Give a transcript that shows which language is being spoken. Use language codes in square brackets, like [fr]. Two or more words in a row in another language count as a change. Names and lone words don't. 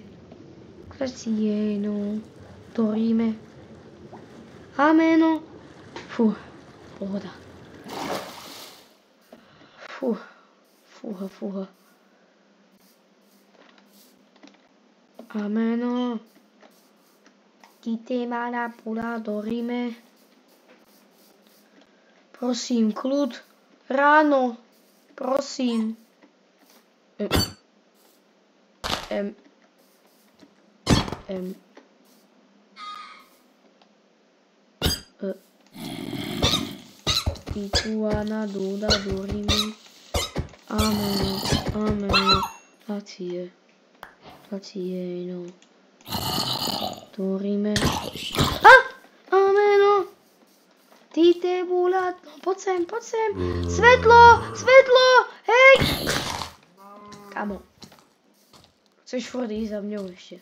[sk] Grazie. No. Dorime. Ameno. Fuh. Pohoda. Fuh. Fuha. Ameno. Dite mala pula dorime. Prosím, kľud. Ráno. Prosím. Tituana duda dorime. Ameno. Ameno. Grazie. Grazie, no. Dorime. Ameno. Dite bula. Poď sem. Svetlo. Hej. Kamo. Chceš furt ísť za mňou ešte.